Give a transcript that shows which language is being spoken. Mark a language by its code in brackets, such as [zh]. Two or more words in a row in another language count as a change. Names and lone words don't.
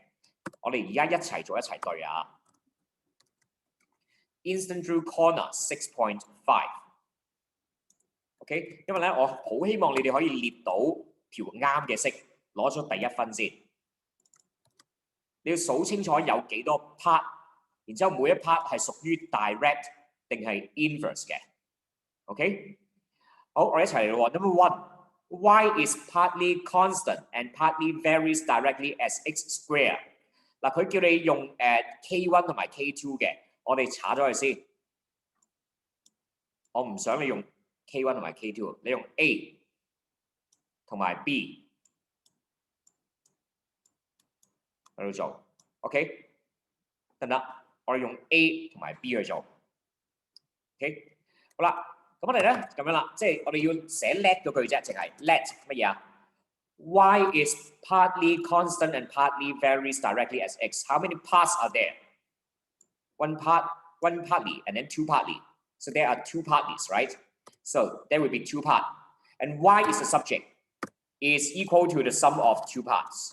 [yue] 我哋而家一齊做一齊對啊。 [en] Instant Drill Corner [yue] 6.5。OK， 因為咧我好希望你哋可以列到條啱嘅式，攞咗第1分先。你要數清楚有幾多 part， 然之後每一 part 係屬於 direct 定係 inverse 嘅。OK， 好，我哋一齊嚟咯。Number 1， [en] y is partly constant and partly varies directly as x square。 [yue] 嗱，佢叫你用K1 同埋 K2 嘅，我哋查咗佢先。我唔想你用 K1 同埋 K2， 你用 A 同埋 B 喺度做 ，OK 得唔得？我哋用 A 同埋 B 去做 ，OK 好啦，咁我哋咧咁樣啦，即係我哋要寫 let 嗰句啫，淨係 let 乜嘢啊 ？ [en] Y is partly constant and partly varies directly as x. How many parts are there? One partly, and then two partly. So there are two partlies, right? So there will be two parts. And y is the subject, is equal to the sum of two parts.